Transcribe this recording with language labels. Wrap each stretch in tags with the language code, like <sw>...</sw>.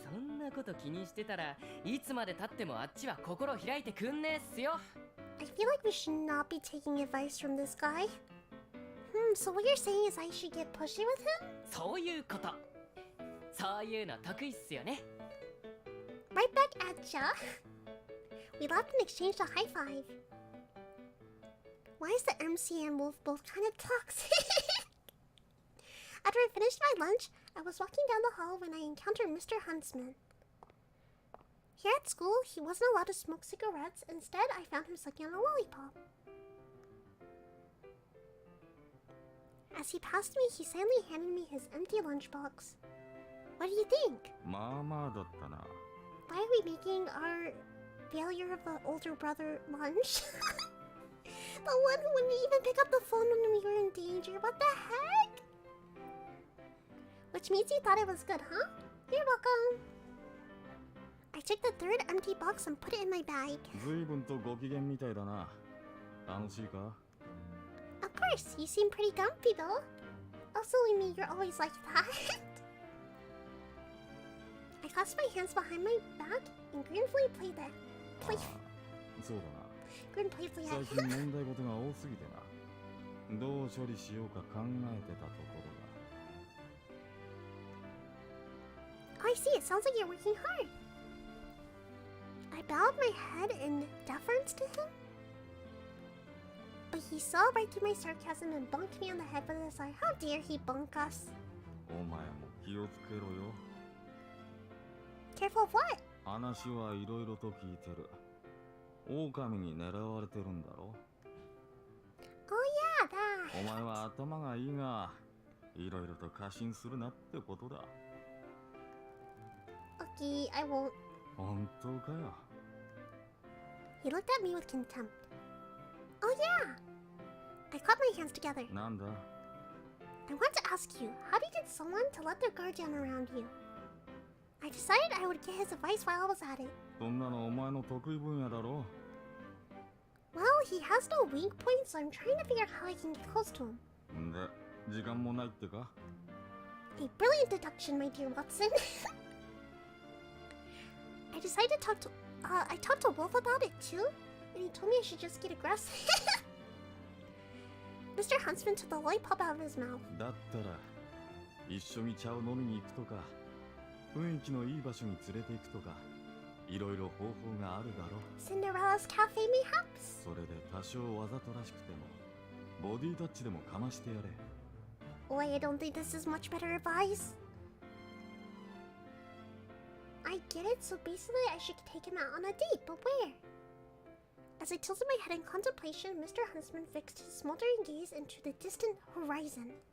<ja>そんなこと気にしてたらいつまで経ってもあっちは心開いてくんねえっすよ</ja> <en>I feel like we should not be taking advice from this guy. So what you're saying is I should get pushy with him?</en> <ja>そういうことそういうの得意っすよね</ja> <en>Right back at ya. We laughed and exchanged a high five. Why is the MC and Wolf both kind of toxic? After I finished my lunch, I was walking down the hall when I encountered Mr. Huntsman. Here at school, he wasn't allowed to smoke cigarettes. Instead, I found him sucking on a lollipop. As he passed me, he silently handed me his empty lunchbox. What do you think?</en> <ja>まあまあだったな</ja> <en>Why are we making our failure of the older brother lunch? The one who wouldn't even pick up the phone when we were in danger. What the heck? Which means you thought it was good, huh? You're welcome. I took the third empty box and put it in my bag.</en> <ja>随分とご機嫌みたいだな楽しいか</ja> <en>Of course, you seem pretty grumpy though. Oh, silly me, you're always like that. I clasped my hands behind my back and grinfully played that.</en> <ja>ああそうだな</ja> <en>Grinfully played</en> <ja>最</ja> <en>that.</en> <ja>近問題事が多すぎてなどう処理しようか考えてたところ</ja> <en>Oh, I see. It sounds like you're working hard. I bowed my head in deference to him. But he saw right through my sarcasm and bunked me on the head with his eye. How dare he bunk us?</en> <ja>だお前も気をつけろよ</ja> <en>Careful of what?</en> <ja>話はいろいろと聞いてる狼に狙われてるんだろ</ja> <en>Oh yeah, that.</en> <ja>お前は頭がいいがいろいろと過信するなってことだ</ja> <en>Okay, I won't.</en> <ja>本当かよ</ja> <en>He looked at me with contempt. Oh yeah. I clapped my hands together.</en> <ja>なんだ</ja> <en>I want to ask you, how do you get someone to let their guard down around you? I decided I would get his advice while I was at it.</en> <ja>そんなのお前の得意分野だろ</ja> <en>Well, he has no weak points, so I'm trying to figure out how I can get close to him.</en> <ja>んで時間もないってか</ja> <en>A brilliant deduction, my dear Watson. I decided to talk to... I talked to Wolf about it too, and he told me I should just get aggressive. Mr. Huntsman took the lollipop out of his mouth.</en> <ja>だったら一緒に茶を飲みに行くとか雰囲気のいい場所に連れて行くとかいろいろ方法があるだろ</ja> <en>Cinderella's cafe, mayhaps?</en> <ja>それで多少わざとらしくてもボディタッチでもかましてやれ</ja> <en>Boy, I don't think this is much better advice. I get it, so basically I should take him out on a date, but where? As I tilted my head in contemplation, Mr. Huntsman fixed his smoldering gaze into the distant horizon.</en>